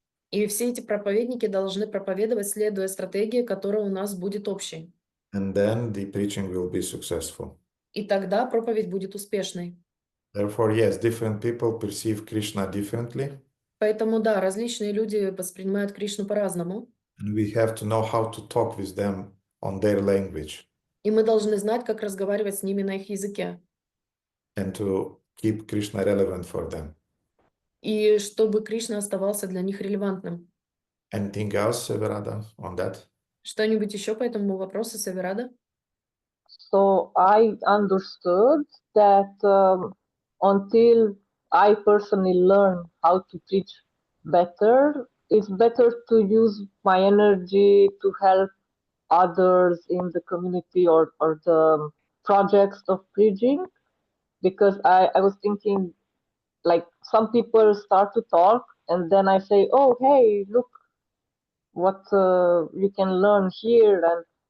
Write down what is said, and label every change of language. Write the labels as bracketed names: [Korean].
[Russian] И все эти проповедники должны проповедовать, следуя стратегии, которая у нас будет общей. [English] And then the preaching will be successful. [Russian] И тогда проповедь будет успешной. [English] Therefore, yes, different people perceive Krishna differently. [Russian] Поэтому да, различные люди воспринимают Кришну по-разному, [English] and we have to know how to talk with them on their language [Russian] и мы должны знать, как разговаривать с ними на их языке. [English] and to keep Krishna relevant for them. [Russian] И чтобы Кришна оставался для них релевантным. [English] Anything else, Severada, on that? [Russian] Что-нибудь еще по этому вопросу, Саверада? [English] So I understood that until I personally learn how to preach better, it's better to use my energy to help others in the community or the projects of preaching, because I was thinking, like, some people start to talk and then I say, oh, hey, look what you can learn here, and